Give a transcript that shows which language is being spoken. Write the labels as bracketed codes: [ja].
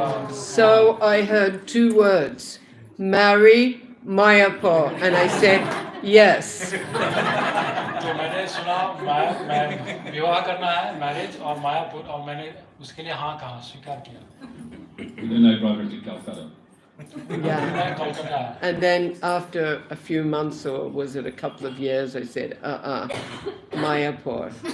[en] So I heard 2 words, marry Mayapur, and I said, yes. [hi] तो मैंने सुना मैं विवाह करना है, मैरिज और मायापुर, और मैंने उसके लिए हाँ कहा, स्वीकार किया। [en] And then I brought her to Calcutta. Yeah. And then after a few months, or was it a couple of years, I said, Mayapur.